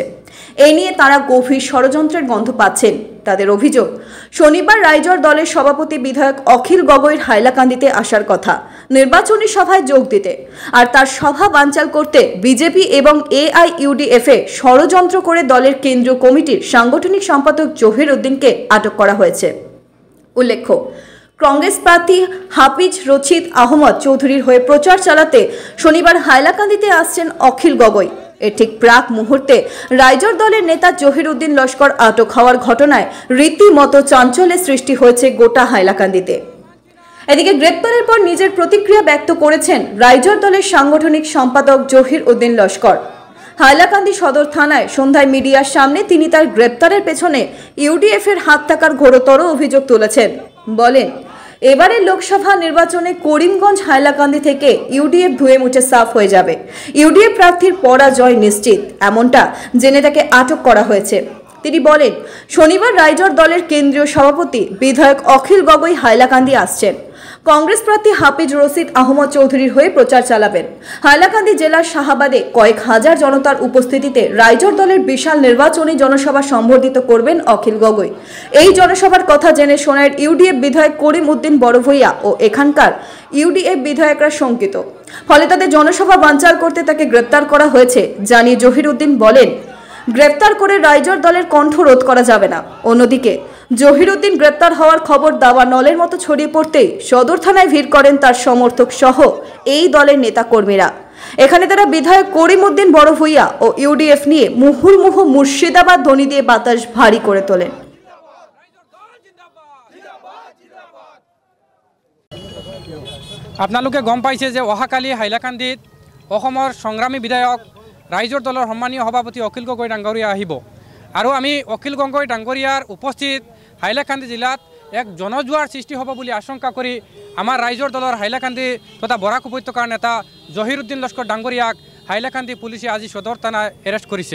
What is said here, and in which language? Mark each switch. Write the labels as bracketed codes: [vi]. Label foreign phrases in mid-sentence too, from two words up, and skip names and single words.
[bn] এই নিয়ে তারা গভীর ষড়যন্ত্রের গন্ধ পাচ্ছেন। তাদের অভিযোগ, শনিবার রাইজর দলের সভাপতি বিধায়ক অখিল গগৈর হাইলাকান্দিতে আসার কথা নির্বাচনী সভায় যোগ দিতে, আর তার সভা বানচাল করতে বিজেপি এবং AIUDF ষড়যন্ত্র করে দলের কেন্দ্রীয় কমিটির সাংগঠনিক সম্পাদক জহির উদ্দিনকে আটক করা হয়েছে। উল্লেখ্য, কংগ্রেস প্রার্থী হাফিজ রশিদ আহমদ চৌধুরীর হয়ে প্রচার চালাতে শনিবার হাইলাকান্দিতে আসছেন অখিল গগৈ। এর ঠিক প্রাক মুহূর্তে রাইজর দলের নেতা জহির উদ্দিন লস্কর আটক হওয়ার ঘটনায় রীতিমতো চাঞ্চল্যের সৃষ্টি হয়েছে গোটা হাইলাকান্দিতে। এদিকে গ্রেপ্তারের পর নিজের প্রতিক্রিয়া ব্যক্ত করেছেন রাইজর দলের সাংগঠনিক সম্পাদক জহির উদ্দিন লস্কর। হাইলাকান্দি সদর থানায় সন্ধ্যায় মিডিয়ার সামনে তিনি তার গ্রেপ্তারের পেছনে UDF এর হাত থাকার ঘোরতর অভিযোগ তুলেছেন। বলেন, এবারের লোকসভা নির্বাচনে করিমগঞ্জ হাইলাকান্দি থেকে UDF ধুয়ে মুছে সাফ হয়ে যাবে। UDF প্রার্থীর পরাজয় নিশ্চিত, এমনটা জেনে তাকে আটক করা হয়েছে। তিনি বলেন, শনিবার রাইজর দলের কেন্দ্রীয় সভাপতি বিধায়ক অখিল গগৈ হাইলাকান্দি আসছেন। কংগ্রেস প্রার্থী হাফিজ রশিদ আহমদ চৌধুরীর হয়ে প্রচার চালাবেন। হাইলাকান্দি জেলার শাহাবাদে কয়েক হাজার জনতার উপস্থিতিতে রাইজর দলের বিশাল নির্বাচনী জনসভা সম্বোধিত করবেন অখিল গগৈ। এই জনসভার কথা জেনে সোনাইয়ের UDF বিধায়ক করিম উদ্দিন বড়ভূঁইয়া ও এখানকার UDF বিধায়করা শঙ্কিত। ফলে তাদের জনসভা বানচাল করতে তাকে গ্রেপ্তার করা হয়েছে জানিয়ে জহির উদ্দিন বলেন, গ্রেপ্তার করে রাইজর দলের কণ্ঠ রোধ করা যাবে না। অন্যদিকে জহির উদ্দিন গ্রেপ্তার হওয়ার খবর দাওয়া নলের মতো ছড়িয়ে পড়তেই সদর থানায় ভিড় করেন তার সমর্থক সহ এই দলের নেতাকর্মীরা। এখানে তারা বিধায়ক করিম উদ্দিন বড়ভূঁইয়া ও UDF নিয়ে মুহুর্মুহু মুর্শিদাবাদ ধ্বনি দিয়ে বাতাস ভারী করে তোলেন। [as] আপোনালোকে গম পাইছে যে অহাকালি হাইলাকান্দিত অসমৰ সংগ্ৰামী বিধায়ক ৰাইজৰ দলৰ সন্মানীয় সভাপতি অখিল গগৈ ডাঙৰীয়া আহিব, আৰু আমি অখিল গগৈ ডাঙৰীয়াৰ উপস্থিত হাইলাকান্দি জিলাত এক জনজোৱাৰ সৃষ্টি হ'ব বুলি আশংকা কৰি আমাৰ ৰাইজৰ দলৰ হাইলাকান্দি তথা বৰাক উপত্যকাৰ নেতা জহিৰ উদ্দিন লস্কর ডাঙৰীয়াক হাইলাকান্দি পুলিচে আজি সদর থানায় এৰেষ্ট কৰিছে।